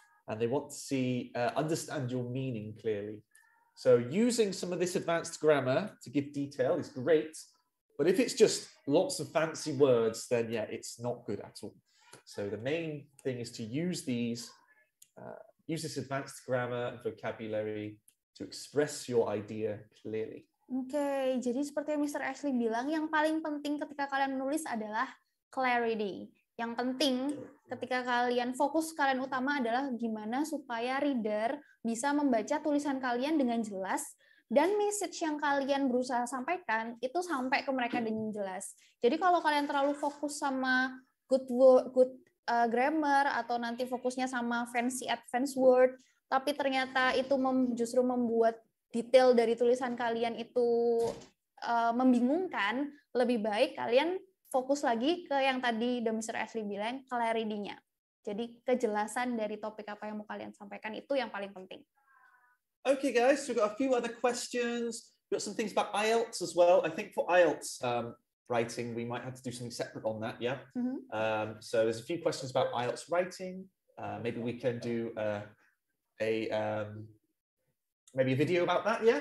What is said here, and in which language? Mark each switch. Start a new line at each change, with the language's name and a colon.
English: and they want to see, understand your meaning clearly. So using some of this advanced grammar to give detail is great, but if it's just lots of fancy words, then yeah, it's not good at all. So the main thing is to use these, use this advanced grammar and vocabulary to express your idea clearly.
Indonesian: Oke, jadi seperti yang Mr. Ashley bilang, yang paling penting ketika kalian menulis adalah clarity. Yang penting ketika kalian fokus kalian utama adalah gimana supaya reader bisa membaca tulisan kalian dengan jelas dan message yang kalian berusaha sampaikan itu sampai ke mereka dengan jelas. Jadi kalau kalian terlalu fokus sama
English: good grammar
Indonesian: atau nanti fokusnya sama
English: fancy advanced word,
Indonesian: tapi ternyata itu justru membuat detail dari tulisan kalian itu membingungkan, lebih baik kalian fokus lagi ke yang tadi Mr. Ashley bilang, clarity-nya. Jadi kejelasan dari topik apa yang mau kalian sampaikan itu yang paling penting.
English: Okay guys, so we've got a few other questions. We've got some things about IELTS as well. I think for IELTS writing, we might have to do something separate on that, yeah? So there's a few questions about IELTS writing. Maybe we can do maybe a video about that, yeah?